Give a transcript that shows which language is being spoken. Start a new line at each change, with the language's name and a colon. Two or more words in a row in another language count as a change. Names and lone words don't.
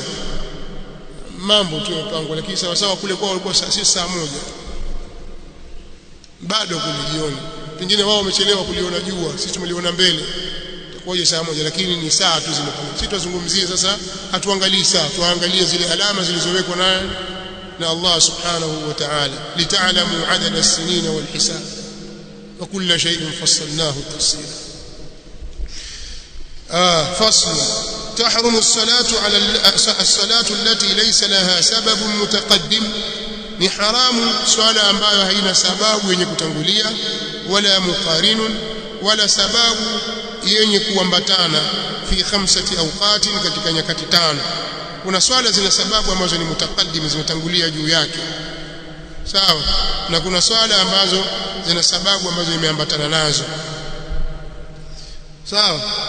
Swahili: Mambo tu yamepangwa, lakini sawa sawa kule kwao walikuwa saa moja bado kule jioni. Pengine wao wamechelewa kuliona jua, sisi tumeliona mbele, itakuwaje saa moja? Lakini ni saa tu zimepangwa. Sisi tuzungumzie sasa, hatuangalii saa, tuangalie zile alama zilizowekwa na Allah
Arabic: سبحانه وتعالى لتعلموا عدد السنين والحساب وكل شيء فصلناه تفصيلا. فصل. تحرم الصلاة على الصلاة التي ليس لها سبب متقدم,
Swahili: ni haramu swala ambayo haina sababu yenye kutangulia, wala muqarinun, wala sababu yenye kuambatana,
Arabic: في خمسة أوقات,
Swahili: katika nyakati tano. Kuna swala zina sababu ambazo ni mutaqaddim, zimetangulia juu yake, sawa, na kuna swala ambazo zina sababu ambazo imeambatana nazo, sawa.